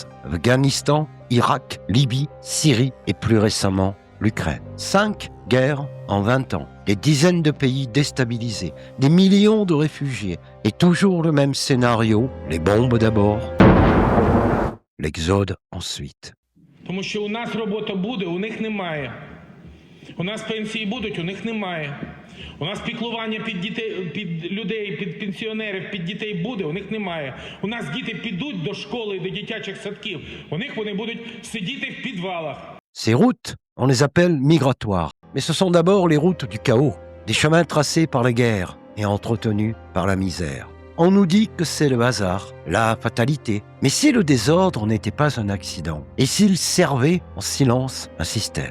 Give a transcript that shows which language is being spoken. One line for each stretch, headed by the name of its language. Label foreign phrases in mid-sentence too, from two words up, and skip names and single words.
French: Afghanistan, Irak, Libye, Syrie et plus récemment, l'Ukraine. 5 guerres en 20 ans. Des dizaines de pays déstabilisés, des millions de réfugiés et toujours le même scénario, les bombes d'abord, l'exode ensuite.
Ukrainian: Тому що у нас робота буде, у них немає. У нас пенсії будуть, у них немає. У нас піклування під дітей, під людей, під пенсіонерів, під дітей буде, у них немає. У нас діти підуть до школи, до дитячих садків. У них вони будуть сидіти в підвалах.
French: Ces routes, on les appelle migratoires. Mais ce sont d'abord les routes du chaos, des chemins tracés par les guerres et entretenus par la misère. On nous dit que c'est le hasard, la fatalité. Mais si le désordre n'était pas un accident, et s'il servait en silence un système?